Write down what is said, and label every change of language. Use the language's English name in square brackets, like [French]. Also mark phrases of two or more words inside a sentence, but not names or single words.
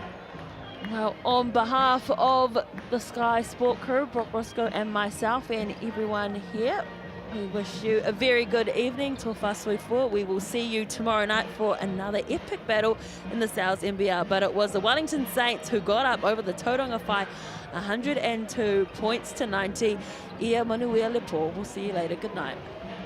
[English] Well, on behalf of the Sky Sport crew, Brock Roscoe and myself and everyone here, we wish you a very good evening. [Samoan] Tofa Suifua. [English] We will see you tomorrow night for another epic battle in the NZNBL. But it was the Wellington Saints who got up over the Tauranga Whai, 102 points to 90. [Samoan] Ia manuia le po. [English] We'll see you later. Good night.